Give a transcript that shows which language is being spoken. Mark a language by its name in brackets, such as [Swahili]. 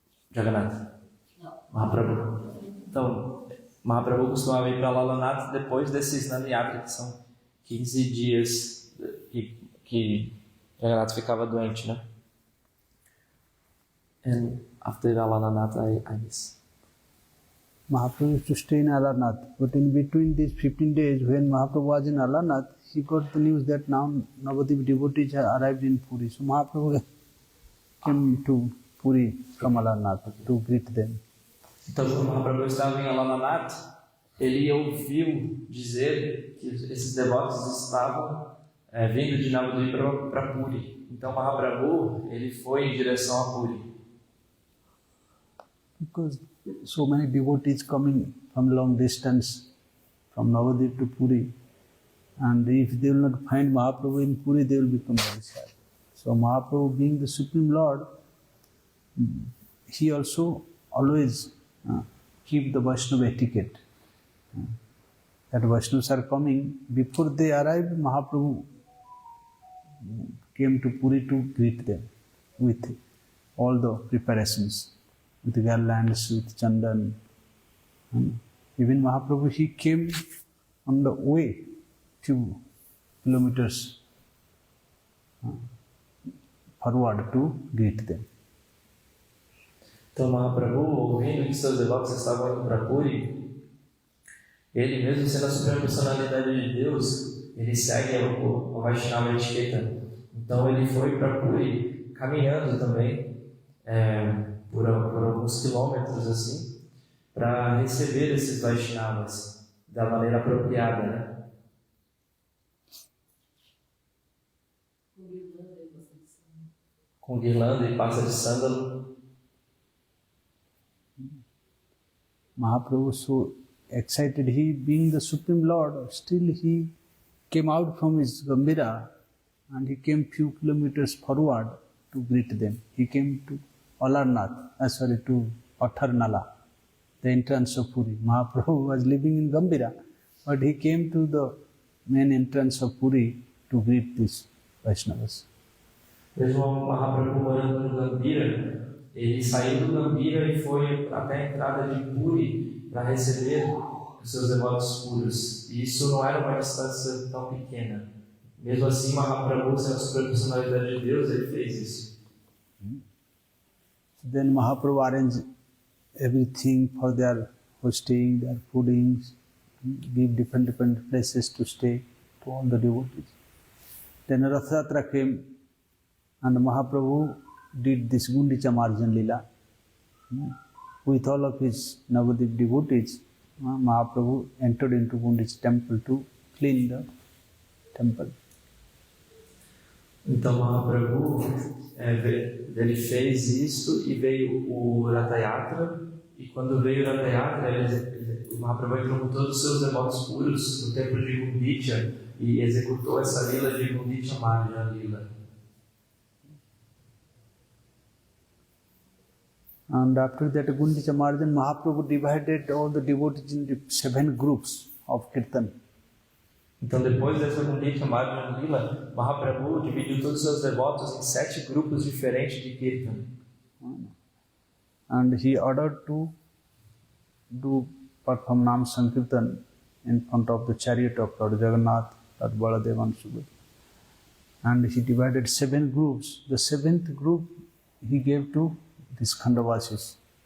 [Portuguese] Jagannath. Mahaprabhu. Então, Mahaprabhu costumava ir para Lalanath depois desses Snani Yatra, que são 15 dias que Jagannath ficava doente, né? [English] And after Lalanath, I miss. Mahaprabhu used to stay in Alarnath, but in between these 15 days, when Mahaprabhu was in Alarnath, he got the news that now Navadvip devotees have arrived in Puri. So Mahaprabhu came to Puri from Alarnath to greet them. [Portuguese] Então, quando Mahaprabhu estava em Alarnath, ele ouviu dizer que esses devotos estavam vindo de Navadvip para Puri. Então, Mahaprabhu ele foi em direção a Puri. [English] Because so many devotees coming from long distance, from Navadvip to Puri, and if they will not find Mahaprabhu in Puri, they will become very sad. So Mahaprabhu, being the Supreme Lord, he also always keep the Vaishnava etiquette. That Vaishnavas are coming, before they arrived, Mahaprabhu came to Puri to greet them with all the preparations, with garlands, with chandan. Even Mahaprabhu, he came on the way, few kilometers forward to greet them. [Portuguese] Então Mahaprabhu, ouvindo que seus devotos estavam indo para Puri, ele mesmo sendo a suprema personalidade de Deus, ele segue a Vaishnava etiqueta. Então ele foi para Puri caminhando também, por alguns quilômetros assim, para receber esses Vaishnavas da maneira apropriada, né? Com guirlanda e pasta de sândalo. [English] Mahaprabhu so excited, he being the Supreme Lord, still he came out from his Gambira and he came few kilometers forward to greet them. He came to to Patharnala, the entrance of Puri. Mahaprabhu was living in Gambira, but he came to the main entrance of Puri to greet these Vaishnavas. [Portuguese] Mesmo Mahaprabhu morando no Gambira, ele saiu do Gambira e foi até a entrada de Puri para receber os seus devotos puros. E isso não era uma distância tão pequena. Mesmo assim, Mahaprabhu, sendo a suprema personalidade de Deus, ele fez isso. [English] Then Mahaprabhu arranged everything for their hosting, their foodings, give different places to stay to all the devotees. then Rath Yatra came and Mahaprabhu did this Gundicha Marjan Lila. With all of his Navadip devotees, Mahaprabhu entered into Gundicha temple to clean the temple. [Portuguese] Então Mahaprabhu ele fez isso e veio o Ratha Yatra, e quando veio o Ratha Yatra, o Mahaprabhu entrou com todos os seus devotos puros no templo de Gundicha e executou essa lila de Gundicha Marja Lila. [English] And after that Gundicha Marjan, Mahaprabhu divided all the devotees into 7 groups of Kirtan. [Portuguese] Então, depois dessa Gundicha Marjan Lila, Mahaprabhu dividiu todos os seus devotos em 7 grupos diferentes de Kirtan. [English] And he ordered to perform Nam Sankirtan in front of the chariot of Lord Jagannath, Lord Baladeva and Subhadra. And he divided 7 groups. The 7th group he gave to these Khandavasis.